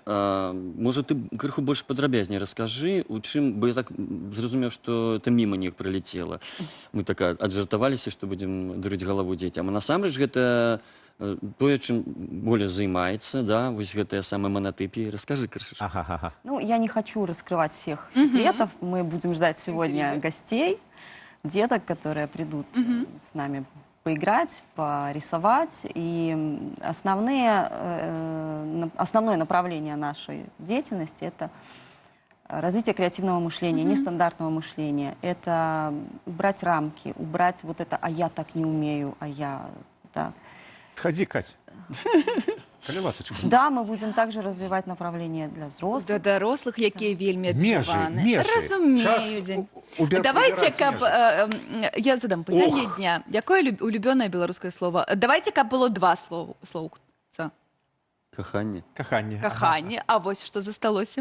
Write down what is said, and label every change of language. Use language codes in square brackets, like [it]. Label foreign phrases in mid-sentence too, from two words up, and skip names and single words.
[be] Можа, ты крыху больш падрабязней раскажы, у чым, бо я так зразумеў, што это міма неяк пралецела. Мы так аджартаваліся, што будзем дурыць галаву дзецям. А насамрэч гэта тое, чым более займаецца, да, вось гэтая самая монотипия. [ru] Расскажи, Крышиш. Ага. Ну, я не хочу раскрывать всех секретов. Мы будем ждать сегодня гостей, деток, которые придут с нами поиграть, порисовать. И основное направление нашей деятельности – это развитие креативного мышления, нестандартного мышления. Это убрать рамки, убрать вот это «а я так не умею», «а я…» да. Сходи, Кать. [be] Калі ласачка. [ru] Да, мы будем также развивать направление для взрослых. [be] для дарослых, якія вельмі Межы. Разумею. Давайте, каб... Я задам пытанне дня. Якое улюбёнае беларускае слово? Давайте, каб было два слоўца. Каханне. Каханне. А вось што засталося?